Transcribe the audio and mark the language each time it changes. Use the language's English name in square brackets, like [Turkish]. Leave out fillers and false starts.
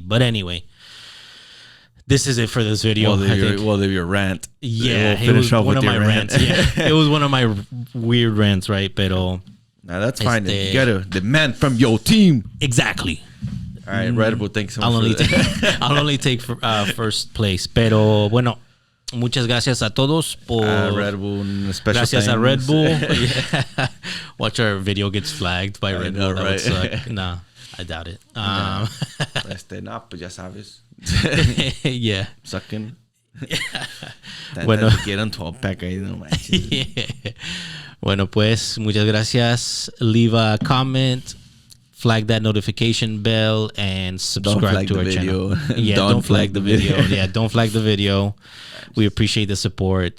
[English] But anyway, this is it for this video. Well, your rant. Yeah, it was one of my rants. Yeah, it was one of my weird rants, right? [Spanish] Pero [English] now that's fine. You gotta demand from your team. Exactly. All right, Red Bull. Thanks so much. I'll only take first place. [Spanish] Pero bueno, muchas gracias a todos por [English] Red Bull. [Spanish] Gracias a Red Bull. Yeah. [English] Watch our video gets flagged by Red Bull. That would suck. No, I doubt it. [Spanish] Pues ya sabes. [English] Yeah. Sucking. [Spanish] Bueno. Quieren 12 pack ahí, no manches. [English] Yeah. [Spanish] Bueno, pues, muchas gracias. [English] Leave a comment, flag that notification bell, and subscribe to our channel. Yeah, don't flag the video. Yeah, don't flag the video. We appreciate the support.